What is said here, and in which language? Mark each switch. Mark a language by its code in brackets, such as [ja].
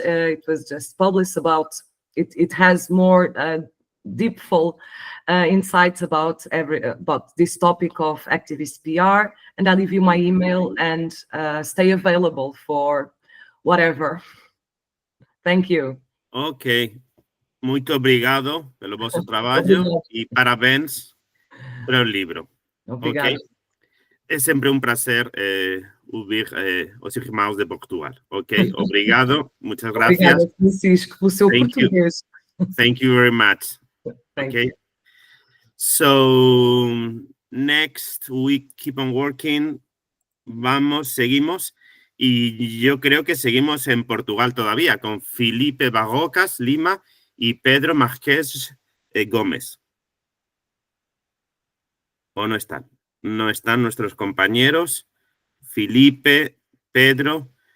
[en] It was just published about, it has more deepful insights about this topic of activist PR. And I'll leave you my email and stay available for whatever. Thank you. Ok. [pt] Muito obrigado pelo vosso trabalho e parabéns pelo livro. Obrigado. [en] Okay? [pt] É sempre um prazer ouvir os irmãos de Portugal. Ok? Obrigado. [es] Muchas gracias. [pt] Obrigada, Francisco, pelo seu português. [en] Thank you very much. Okay. So next we keep on working. [pt] Seguimos. [es] Y yo creo que seguimos en Portugal todavía, con Filipe Barrocas, Lima, y Pedro Márquez Gómez. ¿O no están? No están nuestros compañeros. Filipe, Pedro.